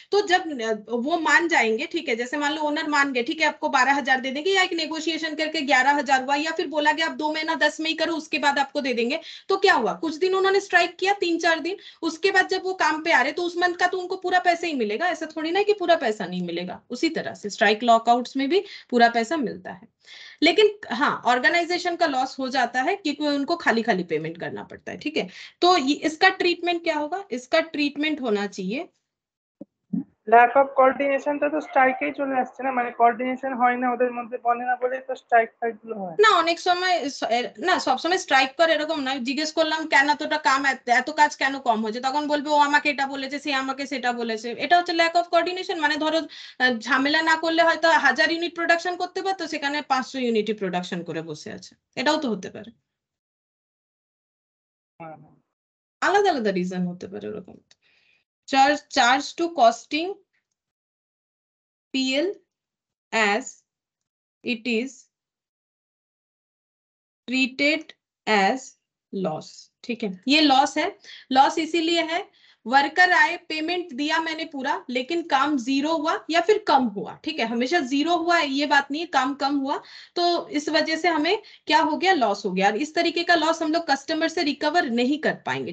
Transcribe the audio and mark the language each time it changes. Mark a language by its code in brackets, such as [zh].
[hi] तो जब वो मान जाएंगे, ठीक है, जैसे मान लो ओनर मान गए, ठीक है, आपको 12,000 दे देंगे, या एक नेगोशिएशन करके 11,000 हुआ, या फिर बोला गया आप 2 महीना 10 में ही करो उसके बाद आपको दे देंगे, तो क्या हुआ, कुछ दिन उन्होंने स्ट्राइक किया, 3-4 दिन, उसके बाद जब वो काम पे आ रहे तो उस मंथ का तो उनको पूरा पैसा ही मिलेगा, ऐसा थोड़ी ना कि पूरा पैसा नहीं मिलेगा। उसी तरह से स्ट्राइक लॉकआउट्स में भी पूरा पैसा मिलता है, लेकिन हाँ ऑर्गेनाइजेशन का लॉस हो जाता है क्योंकि उनको खाली खाली पेमेंट करना पड़ता है, ठीक है। तो इसका ट्रीटमेंट क्या होगा? इसका ट्रीटमेंट होना चाहिए [bn] ল্যাক অফ কোঅর্ডিনেশনটা তো স্ট্রাইকেই চলে আসছে না, মানে কোঅর্ডিনেশন হয় না ওদের মধ্যে, বলে না বলেই তো স্ট্রাইক ফাইট গুলো হয়। না অনেক সময় না সবসময় স্ট্রাইক করে এরকম নয়। জিজ্ঞেস করলাম কেন এতটা কাম, এত কাজ কেন কম হয়েছে, তখন বলবে ও আমাকে এটা বলেছে, সে আমাকে সেটা বলেছে। এটা হচ্ছে ল্যাক অফ কোঅর্ডিনেশন। মানে ধরো ঝামেলা না করলে হয়তো 1000 ইউনিট প্রোডাকশন করতে পারতো, সেখানে 500 ইউনিটই প্রোডাকশন করে বসে আছে। এটাও তো হতে পারে, আলাদা আলাদা রিজন হতে পারে ওরকম। [en] Charge to costing PL as it is treated as loss. [hi] ठीक है, ये लॉस है। लॉस इसीलिए है, वर्कर आए, पेमेंट दिया मैंने पूरा, लेकिन काम जीरो हुआ या फिर कम हुआ। ठीक है, हमेशा जीरो हुआ ये बात नहीं है, काम कम हुआ, तो इस वजह से हमें क्या हो गया, लॉस हो गया। और इस तरीके का लॉस हम लोग कस्टमर से रिकवर नहीं कर पाएंगे।